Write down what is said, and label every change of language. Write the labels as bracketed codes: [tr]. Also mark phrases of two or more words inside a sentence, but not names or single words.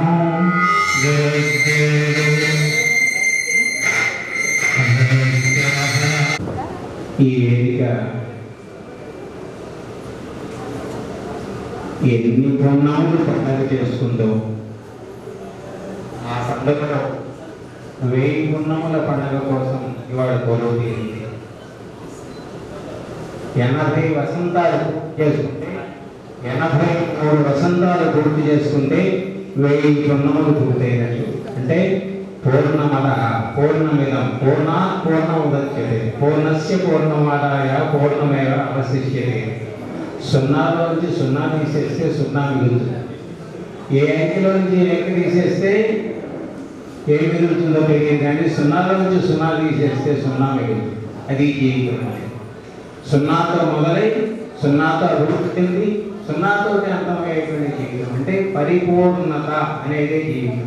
[te] ఈ వేదిక ఎన్ని పుణ్యములు పండుగ చేసుకుందో ఆ పండుగలో 1000 పుణ్యముల పండుగ కోసం ఇవాళ కొలువు తీరింది. 80 వసంతాలు చేసుకుంటే 83 వసంతాలు పూర్తి చేసుకుంటే 1000 పుణ్యములు పూర్తయినట్టు. [sa] అంటే పూర్ణమద పూర్ణమిదం పూర్ణాత్ పూర్ణముదచ్యతే పూర్ణస్య పూర్ణమాదాయ పూర్ణమేవ అవశిష్యతే. [te] సున్నాలో నుంచి 0 తీసేస్తే 0 మిగులుతుంది. ఏ అంకెలో నుంచి ఏ అంకె తీసేస్తే ఏం మిగులుతుందో తెలియదు, కానీ 0లో నుంచి 0 తీసేస్తే 0 మిగులుతుంది. అది జీవితం. 0తో మొదలై 0తో అభివృద్ధి చెంది 0తో అంతమయ్యేటువంటి జీవితం అంటే పరిపూర్ణత అనేది జీవితం.